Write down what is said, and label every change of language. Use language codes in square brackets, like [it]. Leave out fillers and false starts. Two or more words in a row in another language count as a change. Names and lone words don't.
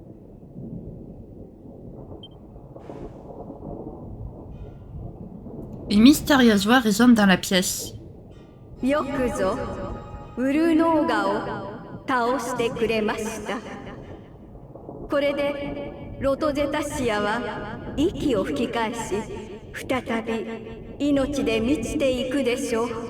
[fr] Une Une mystérieuse voix résonne dans la pièce. [ja] よくぞウルノーガを倒してくれました。これでロトゼタシアは息を吹き返し、再び命で満ちていくでしょう。